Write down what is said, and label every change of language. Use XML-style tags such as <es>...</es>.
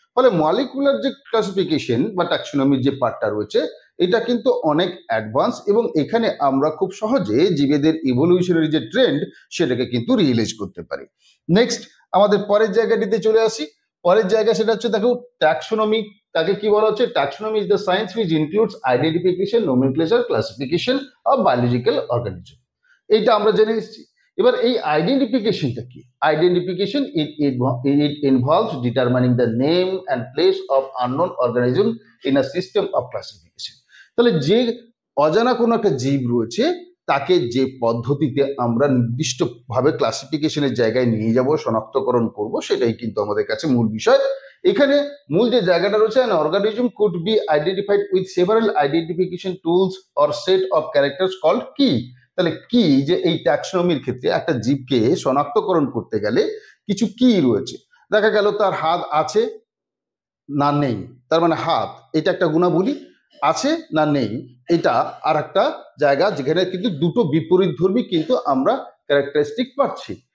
<bn>ফলে মলিকুলার যে ক্লাসিফিকেশন বা ট্যাক্সোনমির যে পার্টটা রয়েছে এটা কিন্তু অনেক অ্যাডভান্স, এবং এখানে আমরা খুব সহজে জীবেদের ইভলিউশনারি যে ট্রেন্ড সেটাকে কিন্তু রিয়েলাইজ করতে পারি। নেক্সট আমাদের পরের জায়গাটিতে চলে আসি। পরের জায়গা সেটা হচ্ছে দেখো ট্যাক্সোনমি। তাকে কি বলা হচ্ছে?</bn> <en>Taxonomy is the science which includes identification, nomenclature, classification of biological organism.</en> <bn>এইটা আমরা জেনে এসেছি। এবার এই আইডেন্টিফিকেশনটা কি?</bn> <en>Identification it involves determining the name and place of unknown organism in a system of classification.</en> <bn>তাহলে যে অজানা কোনো একটা জীব রয়েছে তাকে যে পদ্ধতিতে আমরা নির্দিষ্টভাবে ক্লাসিফিকেশনের জায়গায় নিয়ে যাব, শনাক্তকরণ করব, সেটাই কিন্তু আমাদের কাছে মূল বিষয়। এখানে মূল যে জায়গাটা রয়েছে,</bn> <en>an organism could be identified with several identification tools or set of characters called key.</en> <bn>তাহলে কি, যে এই ট্যাক্সোনমির ক্ষেত্রে একটা জীবকে শনাক্তকরণ করতে গেলে কিছু কি রয়েছে। দেখা গেল তার হাত আছে না নেই, তার মানে হাত এটা একটা গুণাবলী, আছে না নেই এটা আর একটা জায়গা, যেখানে কিন্তু দুটো বিপরীত ধর্মী কিন্তু আমরা ক্যারেক্টারিস্টিক পাচ্ছি।</bn>